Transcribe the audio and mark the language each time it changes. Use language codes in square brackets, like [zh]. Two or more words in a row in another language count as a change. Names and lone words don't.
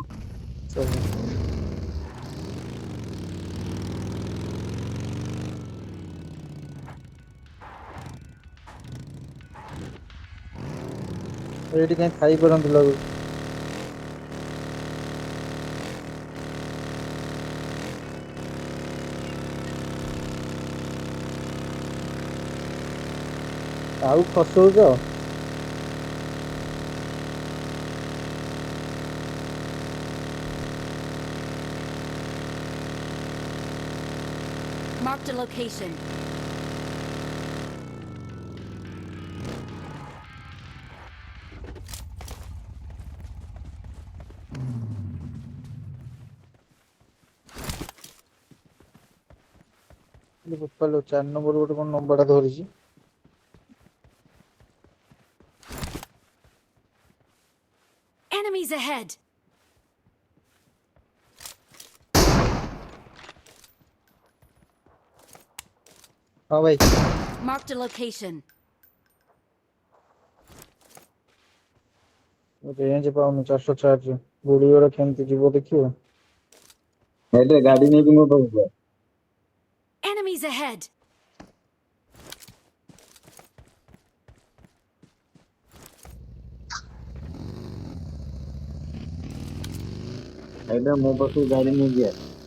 [or] ସବୁ। ଏଇଠି କାଇଁ ଥାଇପାରନ୍ତି ଲାଗୁଛି। ଆଉ ଖସଉଛ? [en] Marked a location. [or] ବୋପାଲୋ, 4 ନମ୍ବର ଗୋଟେ କଣ ନମ୍ବରଟା ଧରିଛି। [en] Enemies ahead. [or] ହଁ ଭାଇ, [en] Marked a location. [or] ରେଞ୍ଜ ପାଉନି 404। ଗୁଳି ଗୁଡା କେମିତି ଯିବ ଦେଖିବ। ଏଇଟା ଗାଡି ନେଇକି ମୋ ପାଖକୁ ଯା। [en] Enemies ahead. [or] ଏଇଟା ମୋ ପାଖକୁ ଗାଡି ନେଇକି ଆ।